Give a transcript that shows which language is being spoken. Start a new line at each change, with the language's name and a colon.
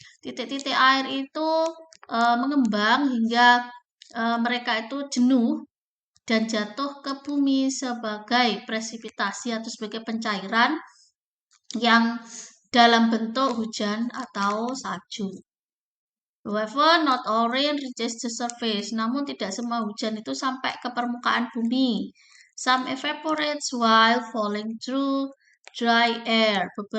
Indonesian: Titik-titik air itu mengembang hingga mereka itu jenuh dan jatuh ke bumi sebagai presipitasi atau sebagai pencairan yang dalam bentuk hujan atau salju.
English: However, not all rain reaches the surface.
Indonesian: Namun tidak semua hujan itu sampai ke permukaan bumi.
English: Some evaporates while falling through dry air.